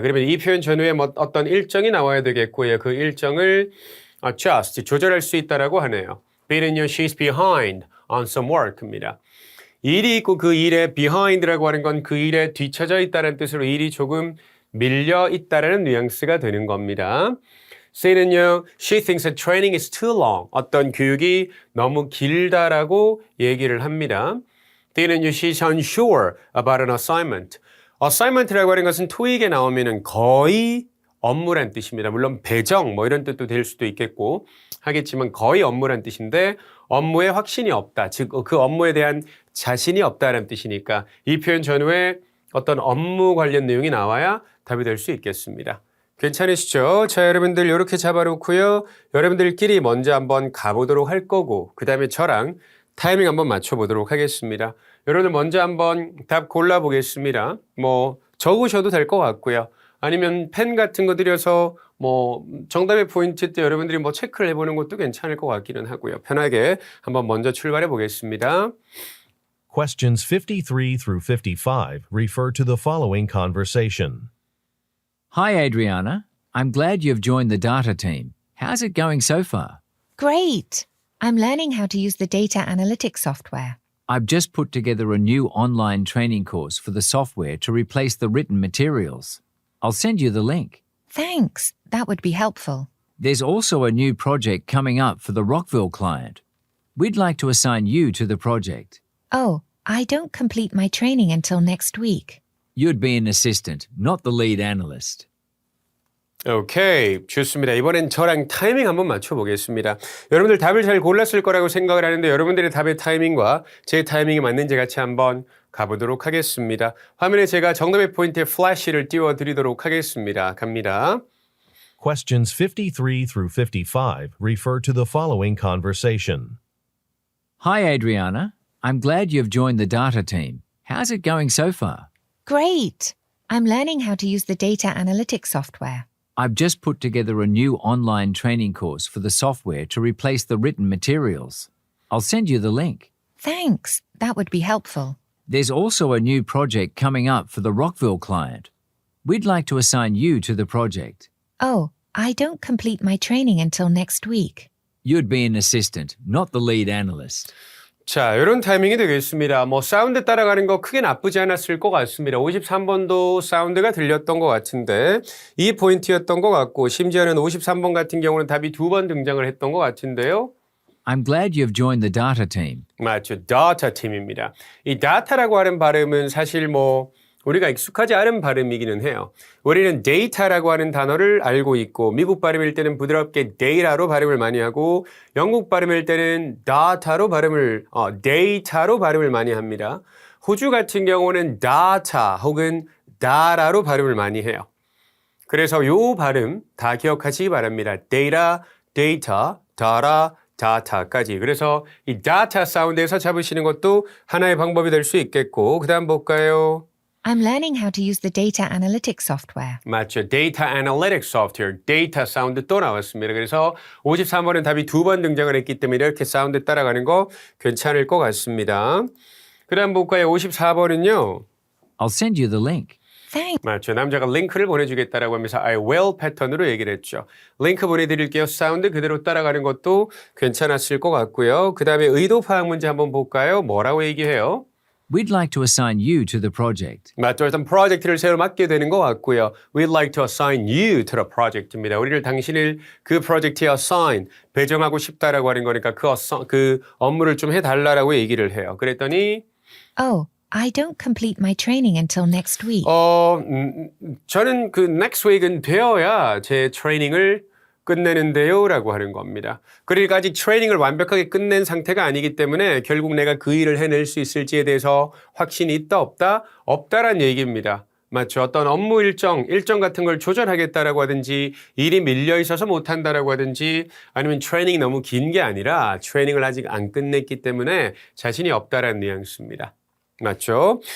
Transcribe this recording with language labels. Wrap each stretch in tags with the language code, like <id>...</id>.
<ko>그러면 이 표현 전후에 뭐 어떤 일정이 나와야 되겠고요. 그 일정을 adjust, 조절할 수 있다라고 하네요. B는요,</ko> <en>she's behind on some work입니다.</en> <ko>일이 있고 그 일에 behind라고 하는 건 그 일에 뒤처져 있다는 뜻으로 일이 조금 밀려 있다라는 뉘앙스가 되는 겁니다. C는요,</ko> <en>she thinks that training is too long.</en> <ko>어떤 교육이 너무 길다라고 얘기를 합니다. D는요,</ko> <en>she's unsure about an assignment.</en> <ko>assignment라고 하는 것은 토익에 나오면은 거의 업무란 뜻입니다. 물론 배정 뭐 이런 뜻도 될 수도 있겠고 하겠지만 거의 업무란 뜻인데 업무에 확신이 없다. 즉 그 업무에 대한 자신이 없다는 뜻이니까 이 표현 전후에 어떤 업무 관련 내용이 나와야 답이 될 수 있겠습니다. 괜찮으시죠? 자, 여러분들 이렇게 잡아놓고요. 여러분들끼리 먼저 한번 가보도록 할 거고 그 다음에 저랑 타이밍 한번 맞춰보도록 하겠습니다. 여러분들 먼저 한번 답 골라보겠습니다. 뭐 적으셔도 될 것 같고요. 아니면 펜 같은 거 들여서 뭐 정답의 포인트 때 여러분들이 뭐 체크를 해보는 것도 괜찮을 것 같기는 하고요. 편하게 한번 먼저 출발해 보겠습니다.</ko> <en>Questions 53 through 55 refer to the following conversation. Hi, Adriana. I'm glad you've joined the data team. How's it going so far? Great! I'm learning how to use the data analytics software. I've just put together a new online training course for the software to replace the written materials. I'll send you the link. Thanks, that would be helpful. There's also a new project coming up for the Rockville client. We'd like to assign you to the project. Oh, I don't complete my training until next week. You'd be an assistant, not the lead analyst.</en> <ko>오케이, 좋습니다. 이번엔 저랑 타이밍 한번 맞춰보겠습니다. 여러분들 답을 잘 골랐을 거라고 생각을 하는데 여러분들의 답의 타이밍과 제 타이밍이 맞는지 같이 한번 가보도록 하겠습니다. 화면에 제가 정답의 포인트에 플래시를 띄워드리도록 하겠습니다. 갑니다.</ko> <en>Questions 53 through 55 refer to the following conversation. Hi, Adriana. I'm glad you've joined the data team. How's it going so far? Great! I'm learning how to use the data analytics software. I've just put together a new online training course for the software to replace the written materials. I'll send you the link. Thanks, that would be helpful. There's also a new project coming up for the Rockville client. We'd like to assign you to the project. Oh, I don't complete my training until next week. You'd be an assistant, not the lead analyst.</en> <ko>자, 이런 타이밍이 되겠습니다. 뭐 사운드 따라가는 거 크게 나쁘지 않았을 것 같습니다. 53번도 사운드가 들렸던 것 같은데 이 포인트였던 것 같고 심지어는 53번 같은 경우는 답이 2번 등장을 했던 것 같은데요.</ko> <en>I'm glad you've joined the data team.</en> <ko>맞죠. data 팀입니다. 이 data라고 하는 발음은 사실 뭐 우리가 익숙하지 않은 발음이기는 해요. 우리는 data라고 하는 단어를 알고 있고 미국 발음일 때는 부드럽게 data로 발음을 많이 하고 영국 발음일 때는 data로 발음을 많이 합니다. 호주 같은 경우는 data 혹은 data로 발음을 많이 해요. 그래서 요 발음 다 기억하시기 바랍니다. data, data, data, data까지. 그래서 이 data 사운드에서 잡으시는 것도 하나의 방법이 될 수 있겠고 그 다음 볼까요?</ko> <en>I'm learning how to use the data analytics software.</en> <ko>맞죠. Data Analytics Software, 데이터 사운드 또 나왔습니다. 그래서 53번은 답이 2번 등장을 했기 때문에 이렇게 사운드 따라가는 거 괜찮을 것 같습니다. 그 다음 볼까요? 54번은요.</ko> <en>I'll send you the link. Thanks.</en> <ko>맞죠. 남자가 링크를 보내주겠다라고 하면서 I will 패턴으로 얘기를 했죠. 링크 보내드릴게요. 사운드 그대로 따라가는 것도 괜찮았을 것 같고요. 그 다음에 의도 파악 문제 한번 볼까요? 뭐라고 얘기해요?</ko> <en>We'd like to assign you to the project.</en> <ko>맞죠. 일단 프로젝트를 새로 맡게 되는 것 같고요.</ko> <en>We'd like to assign you to the project입니다.</en> <ko>우리를 당신을 그 프로젝트에 assign, 배정하고 싶다라고 하는 거니까 그 업무를 좀 해달라고 얘기를 해요. 그랬더니</ko> <en>Oh, I don't complete my training until next week.</en> <ko>저는 그 next week은 되어야 제 트레이닝을 끝내는데요 라고 하는 겁니다. 그러니까 아직 트레이닝을 완벽하게 끝낸 상태가 아니기 때문에 결국 내가 그 일을 해낼 수 있을지에 대해서 확신이 있다 없다? 없다란 얘기입니다. 맞죠. 어떤 업무 일정 같은 걸 조절하겠다라고 하든지 일이 밀려 있어서 못한다라고 하든지 아니면 트레이닝이 너무 긴 게 아니라 트레이닝을 아직 안 끝냈기 때문에 자신이 없다라는 뉘앙스입니다. 맞죠?</ko>